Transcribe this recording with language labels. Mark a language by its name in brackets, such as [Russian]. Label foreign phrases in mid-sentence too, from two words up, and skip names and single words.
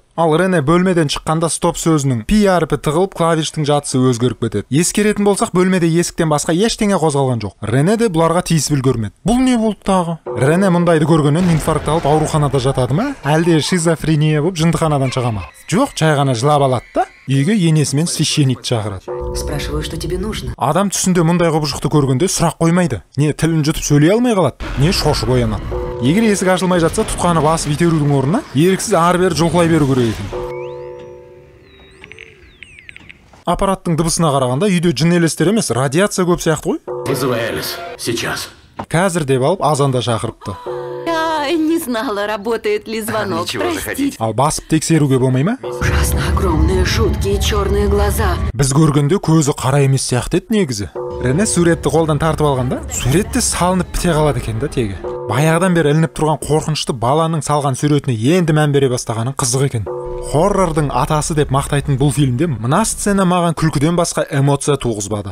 [Kazakh] Ал Рене бөлмеден шыққанда стоп сөзінің пи әрпі тығылып, клавиштің жатысы өзгеріп кетеді. Ескеретін болсақ, бөлмеде есіктен басқа ештеңе қозғалған жоқ. Рене де бұларға тиісіп үлгермеді. Бұл не болды тағы? Рене мұндайды көргеннен инфаркт алып ауруханада жатады ма? Әлде шизофрения болып жындыханадан шыға ма? Жоқ, жай ғана жылап алады да, үйге енесімен священник шақырады. [Russian] Спрашиваю, что тебе нужно. [Kazakh] Адам түсінде мұндай құбыжықты көргенде сұрақ қоймайды. Не тілін жұтып сөйлей алмай қалады, не шошып оянады. Егер есік ашылмай жатса, тұтқаны басып итерудің орнына еріксіз ары-бері жұлқылай беру керек екен. Аппараттың дыбысына қарағанда үйде жын елестер емес, радиация көп сияқты ғой. [Russian] Вызывай Элис. Сейчас. [Kazakh] Қазір деп алып азанда шақырыпты. [Russian] Я не знала, работает ли звонок. Ничего, Простите. заходите. [Kazakh] Ал басып тексеруге болмай ма? [Russian] Ужасно огромные, жуткие черные глаза. [Kazakh] Біз көргенде көзі қара емес сияқты еді негізі. Рене суретті қолдан тартып алғанда, суретте салынып біте қалады екен да тегі. Баяғыдан бері ілініп тұрған қорқынышты баланың салған суретіне енді мән бере бастағаның қызық екен. Хоррордың атасы деп мақтайтын бұл фильмде мына сцена маған күлкіден басқа эмоция туғызбады.